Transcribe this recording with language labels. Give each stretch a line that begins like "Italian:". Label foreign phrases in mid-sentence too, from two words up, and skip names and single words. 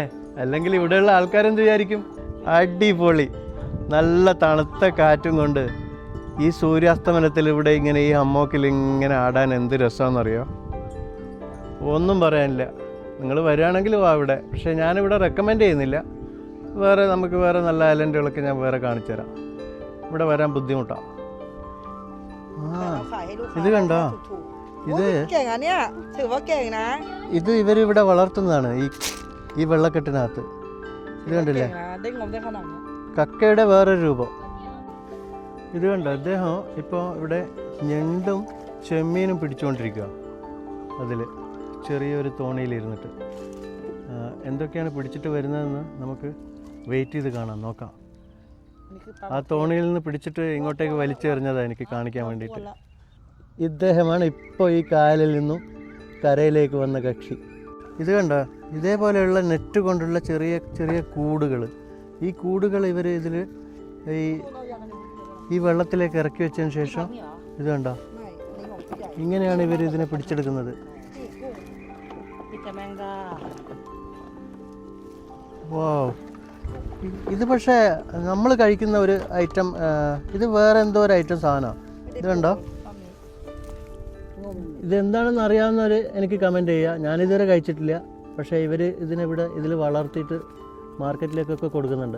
Malayalam: അല്ലെങ്കിൽ ഇവിടെയുള്ള ആൾക്കാരെന്ത് വിചാരിക്കും? അടിപൊളി നല്ല തണുത്ത കാറ്റും കൊണ്ട് ഈ സൂര്യാസ്തമനത്തിൽ ഇവിടെ ഇങ്ങനെ ഈ ഹമ്മോക്കിൽ ഇങ്ങനെ ആടാൻ എന്ത് രസമാണെന്നറിയോ? ഒന്നും പറയാനില്ല. നിങ്ങൾ വരികയാണെങ്കിൽ വാ ഇവിടെ. പക്ഷേ ഞാനിവിടെ റെക്കമെൻഡ് ചെയ്യുന്നില്ല. നമുക്ക് വേറെ നല്ല ഐലൻഡുകളൊക്കെ ഞാൻ വേറെ കാണിച്ചു തരാം. ഇവിടെ വരാൻ ബുദ്ധിമുട്ടാണ്. ഇത് കണ്ടോ, ഇത്
Thai: เก่งอ่ะเนี่ยถือว่าเก่งนะ
Malayalam: ഇത് ഇവരിവിടെ വളർത്തുന്നതാണ് ഈ വെള്ളക്കെട്ടിനകത്ത്. ഇത് കണ്ടില്ലേ,
Thai: เก่งนะได้งมได้ขนาดเนี้ย
Malayalam: കക്കയുടെ വേറൊരു രൂപം. ഇത് കണ്ടോ, അദ്ദേഹം ഇപ്പോൾ ഇവിടെ ഞണ്ടും ചെമ്മീനും പിടിച്ചുകൊണ്ടിരിക്കുക. അതിൽ ചെറിയൊരു തോണിയിലിരുന്നിട്ട് എന്തൊക്കെയാണ് പിടിച്ചിട്ട് വരുന്നതെന്ന് നമുക്ക് വെയിറ്റ് ചെയ്ത് കാണാം, നോക്കാം.
Thai: นี่คือปลา
Malayalam: ആ തോണിയിൽ നിന്ന് പിടിച്ചിട്ട് ഇങ്ങോട്ടേക്ക് വലിച്ചെറിഞ്ഞതാണ് എനിക്ക് കാണിക്കാൻ വേണ്ടിയിട്ട്. ഇദ്ദേഹമാണ് ഇപ്പോൾ ഈ കായലിൽ നിന്നും കരയിലേക്ക് വന്ന കക്ഷി. ഇത് കണ്ടോ, ഇതേപോലെയുള്ള നെറ്റ് കൊണ്ടുള്ള ചെറിയ ചെറിയ കൂടുകൾ. ഈ കൂടുകൾ ഇവർ ഇതിൽ ഈ വെള്ളത്തിലേക്ക് ഇറക്കി വെച്ചതിന് ശേഷം ഇത് കണ്ടോ,
Thai: ไม่อันนี้ของผู้ใหญ่
Malayalam: ഇങ്ങനെയാണ് ഇവർ ഇതിനെ പിടിച്ചെടുക്കുന്നത്.
Thai: นี่จะแมงดา
Malayalam: വാവ്, ഇത് പക്ഷേ നമ്മൾ കഴിക്കുന്ന ഒരു ഐറ്റം, ഇത് വേറെ എന്തോ ഒരു ഐറ്റം സാധനമാണ്. ഇത് കണ്ടോ, ഇതെന്താണെന്ന് അറിയാവുന്നവർ എനിക്ക് കമൻറ്റ് ചെയ്യുക. ഞാനിതുവരെ കഴിച്ചിട്ടില്ല, പക്ഷേ ഇവർ ഇതിൽ വളർത്തിയിട്ട് മാർക്കറ്റിലേക്കൊക്കെ കൊടുക്കുന്നുണ്ട്.